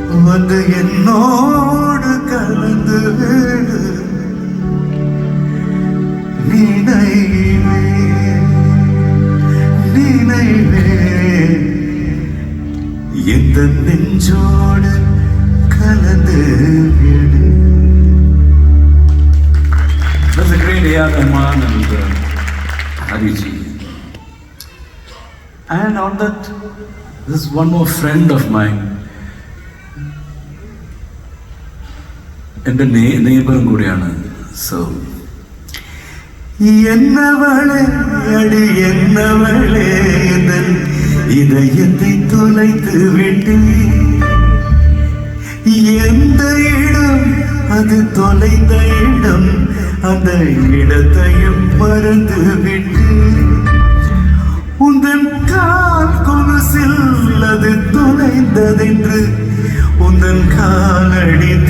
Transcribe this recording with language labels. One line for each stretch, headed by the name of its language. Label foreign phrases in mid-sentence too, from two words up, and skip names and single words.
Tamil: வந்து என்னோடு கலந்து விடு நினைவே நினைவே எந்த நெஞ்சோடு கலந்து விடு.
English: That's a great A.R. Rahman and Hari Ji. And on that, there's one more friend of mine.
Malayalam: എൻ്റെ നെയ്ബറും കൂടിയാണ്. സോ
Tamil: என்னவளே அடி என்னவளே இதயத்தை தொலைத்து விட்டு எந்த இடம் அது தொலைந்த இடம் அந்த இடத்தையும் மறந்து விட்டு உந்தன் கால் கொலுசில் அது தொலைந்ததென்று உந்தன் காலடி